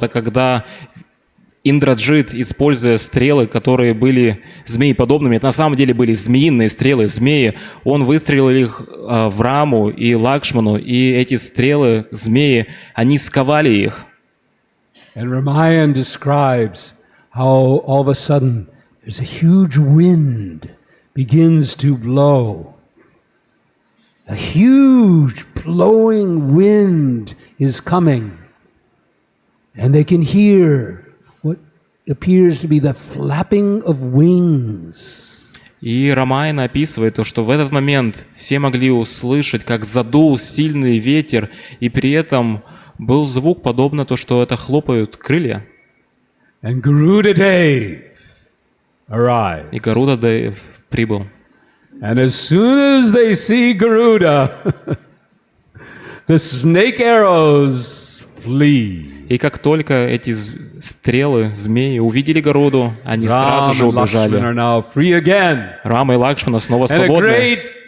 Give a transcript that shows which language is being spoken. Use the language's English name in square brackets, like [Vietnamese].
[Russian] Это когда Индраджит, используя стрелы, которые были змееподобными, это на самом деле были змеиные стрелы, змеи, он выстрелил их в Раму и Лакшману, и эти стрелы, змеи, они сковали их. [English] And Ramayan describes how all of a sudden there's a huge wind begins to blow. A huge blowing wind is coming. And they can hear what appears to be the flapping of wings. [Russian] И Рамайна описывает то, что в этот момент все могли услышать, как задул сильный ветер, и при этом был звук, подобно то, что это хлопают крылья. [English] And Garuda-Dev arrived. [Russian] И Гаруда-Дев прибыл. [English] And as soon as they see Garuda, the snake arrows flee. [Russian] И как только эти стрелы, змеи увидели Гаруду, они сразу же убежали. Рама и Лакшмана снова свободны.